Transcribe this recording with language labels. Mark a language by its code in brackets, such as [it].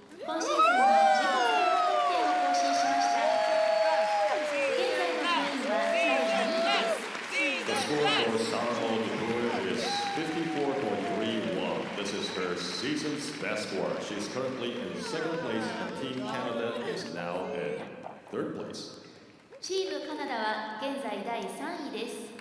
[ja] 今シーズンの自己最高得点を更新しました。現在の順位は第2位です。 [en] The score for Sakamoto is 54.31. This is her season's best score. She's currently in second place, and Team Canada is now in third place. [ja] チームカナダは現在第3位です。